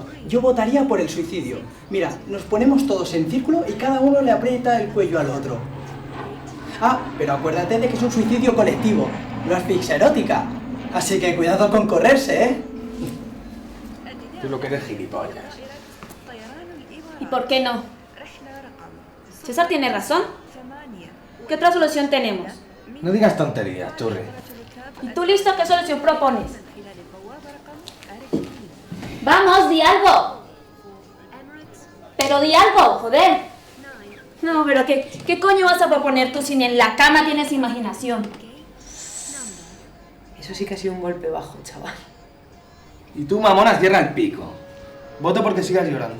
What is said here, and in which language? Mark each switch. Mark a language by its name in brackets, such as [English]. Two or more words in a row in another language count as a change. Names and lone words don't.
[Spanish] Yo votaría por el suicidio. Mira, nos ponemos todos en círculo y cada uno le aprieta el cuello al otro. Ah, pero acuérdate de que es un suicidio colectivo, no asfixia erótica. Así que cuidado con correrse, ¿eh? Tú lo que eres gilipollas. ¿Y por qué no? [Arabic] رحلة رقم [Spanish] César tiene razón. 8 ¿Qué otra solución tenemos? No digas tonterías, churri. ¿Y tú listo? ¿Qué solución propones? [Arabic] خلال البوابة رقم 40 [Spanish] Vamos, di algo. Pero di algo, joder. No, pero ¿qué coño vas a proponer tú si ni en la cama tienes imaginación? Eso sí que ha sido un golpe bajo, chaval. Y tú, mamona, cierra el pico. Voto porque sigas llorando.